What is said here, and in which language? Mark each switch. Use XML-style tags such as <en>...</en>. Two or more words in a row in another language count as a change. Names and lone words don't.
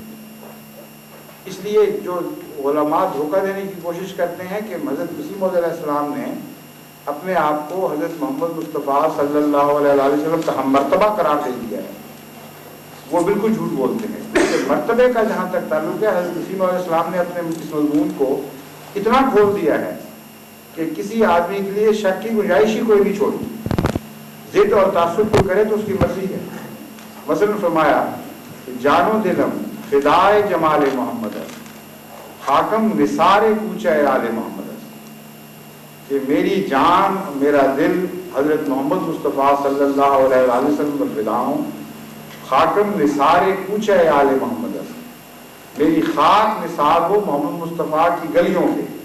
<ur>اس لیے جو علماء دھوکہ دینے کی کوشش کرتے ہیں کہ حضرت مسیح موعود</ur> <ar>علیہ السلام</ar> <ur>نے اپنے آپ کو حضرت محمد مصطفیٰ</ur> <ar>صلی اللہ علیہ وسلم</ar> <ur>کا ہم مرتبہ قرار دے دیا ہے، وہ بالکل جھوٹ بولتے ہیں. مرتبے کا جہاں تک تعلق ہے، حضرت مسیح موعود</ur> <ar>علیہ السلام</ar> <ur>نے اپنے اس مضمون کو اتنا کھول دیا ہے کہ کسی آدمی کے لیے شک کی گنجائش ہی کوئی نہیں چھوڑی. ضد اور تعصب کو کرے تو اس کی مرضی ہے. مثلا فرمایا</ur> <fa>جان و دلم فدائے جمال محمد حاکم نثار کوچہ آل محمد،</fa> <ur>کہ میری جان میرا دل حضرت محمد مصطفیٰ</ur> <ar>صلی اللہ علیہ وسلم</ar> <ur>پر فدا ہوں.</ur> <fa>خاکم نثار کوچہ آل محمد،</fa> <ur>میری خاک نثار ہو محمد مصطفیٰ کی گلیوں کے.</ur>